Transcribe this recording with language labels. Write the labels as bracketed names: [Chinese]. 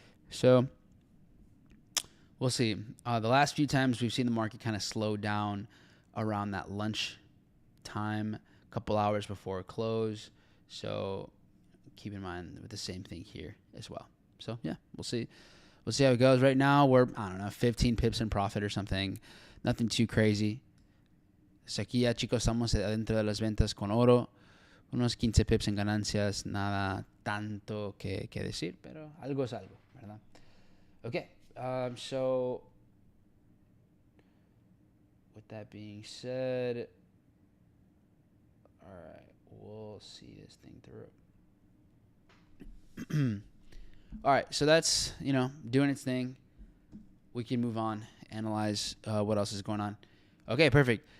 [English] So we'll see. The last few times we've seen the market kind of slow down around that lunch time, a couple hours before close. So keep in mind with the same thing here as well. So yeah, we'll see. We'll see how it goes. Right now we're, 15 pips in profit or something. Nothing too crazy. [Spanish] So aquí ya, chicos, estamos adentro de las ventas con oro. Unos 15 pips en ganancias. Nada tanto que decir, pero algo es algo, ¿verdad? [English] Okay. So with that being said, all right, we'll see this thing through. All right, so that's, doing its thing. We can move on, analyze what else is going on. Okay, perfect.